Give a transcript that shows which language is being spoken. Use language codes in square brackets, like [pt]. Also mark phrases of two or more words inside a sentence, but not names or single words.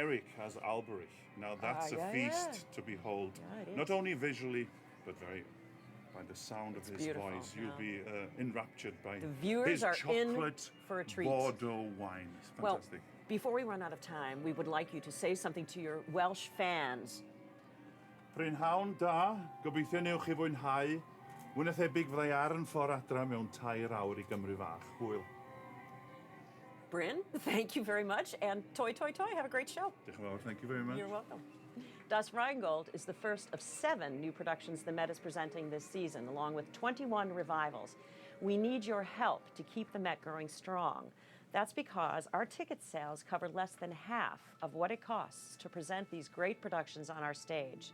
[en] Eric has Alberich. Now that's yeah, a feast yeah. to behold, Yeah, it not is. only visually, but very by the sound of his beautiful, voice. You'll yeah. be enraptured by The viewers his are in chocolate for a treat. Bordeaux wine. It's Well, fantastic. before we run out of time, we would like you to say something to your Welsh fans. [cy] Prynhawn da, gobeithio newch chi fwynhau. Mwy na thebyg fyddai ar yn ffordd adra mewn 2 awr I Gymru fach. Hwyl. [en] Bryn, thank you very much. And Toy, have a great show. [cy] Diolch yn fawr, [en] thank you very much. You're welcome. Das Rheingold is the first of 7 new productions the Met is presenting this season, along with 21 revivals. We need your help to keep the Met growing strong. That's because our ticket sales cover less than half of what it costs to present these great productions on our stage.